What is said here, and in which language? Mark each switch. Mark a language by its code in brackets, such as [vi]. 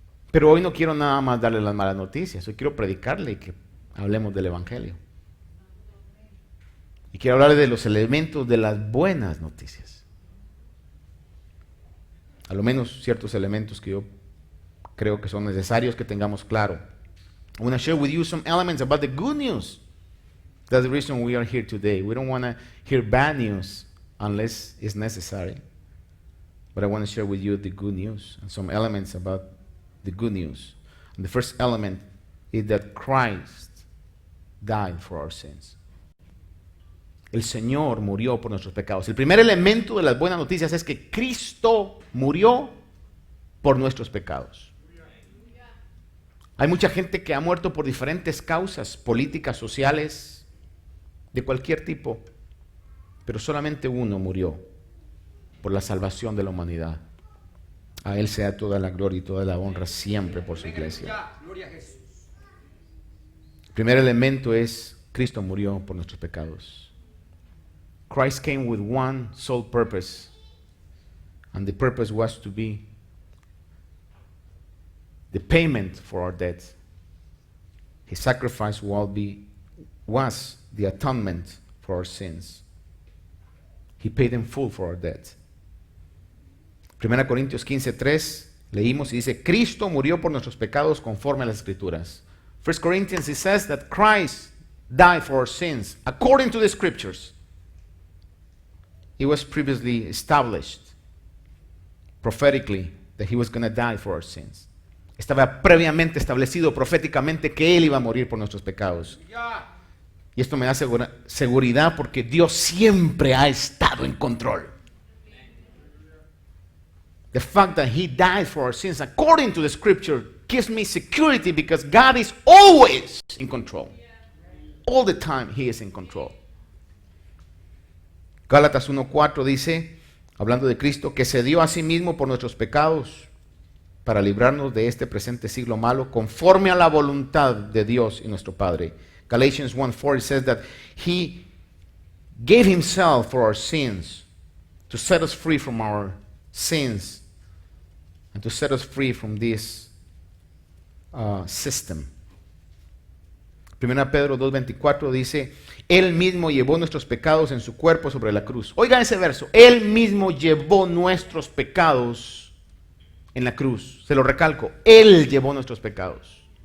[es] Pero hoy no quiero nada más darle las malas noticias. Hoy quiero predicarle y que hablemos del Evangelio. Y quiero hablarle de los elementos de las buenas noticias. A lo menos ciertos elementos que yo creo que son necesarios que tengamos claro. [en] I want to share with you some elements about the good news. That's the reason we are here today. We don't want to hear bad news unless it's necessary. But I want to share with you the good news and some elements about the good news. And the first element is that Christ died for our sins. [es] El Señor murió por nuestros pecados. El primer elemento de las buenas noticias es que Cristo murió por nuestros pecados. Hay mucha gente que ha muerto por diferentes causas, políticas, sociales, de cualquier tipo, pero solamente uno murió por la salvación de la humanidad. A Él sea toda la gloria y toda la honra siempre por su iglesia. El primer elemento es Cristo murió por nuestros pecados. [en] Christ came with one sole purpose, and the purpose was to be the payment for our debt. His sacrifice was the atonement for our sins. He paid in full for our debt. [es] 1 Corintios 15:3 leímos y dice, Cristo murió por nuestros pecados conforme a las Escrituras. [en] 1 Corinthians, it says that Christ died for our sins according to the Scriptures. It was previously established prophetically that he was going to die for our sins. [es] Estaba previamente establecido proféticamente que Él iba a morir por nuestros pecados. Y esto me da seguridad porque Dios siempre ha estado en control. [en] The fact that He died for our sins according to the Scripture gives me security because God is always in control. All the time He is in control. [es] Gálatas 1:4 dice, hablando de Cristo, que se dio a sí mismo por nuestros pecados para librarnos de este presente siglo malo, conforme a la voluntad de Dios y nuestro Padre, [en] Galatians 1:4, it says that he gave himself for our sins to set us free from our sins and to set us free from this system. [es] 1 Pedro 2:24 dice, Él mismo llevó nuestros pecados en su cuerpo sobre la cruz. Oigan ese verso, Él mismo llevó nuestros pecados en la cruz. Se lo recalco, Él llevó nuestros pecados.